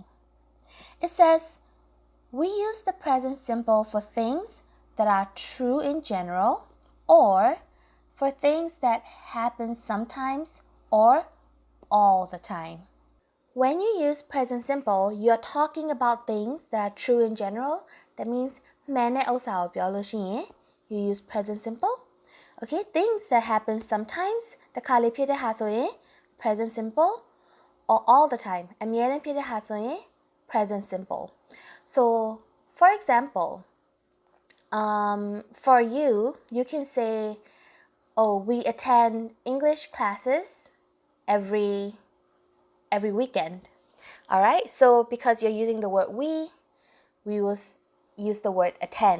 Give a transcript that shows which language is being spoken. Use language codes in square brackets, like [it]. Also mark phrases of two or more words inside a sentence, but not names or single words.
[en] It says, we use the present simple for things that are true in general or for things that happen sometimes or all the time. When you use present simple, you're talking about things that are true in general. That means [my] မှန်တဲ့ဥစ္စာကိုပြောလို့ရှိရင် [en] you use present simple. Okay, things that happen sometimes [my] တစ်ခါလေဖြစ်တဲ့ဟာဆိုရင် [en] present simple, or all the time [my] အမြဲတမ်းဖြစ်တဲ့ဟာဆိုရင် [en] present simple. So for example, for you, you can say, oh, we attend English classes every weekend. All right, so because you're using the word we will use the word attend.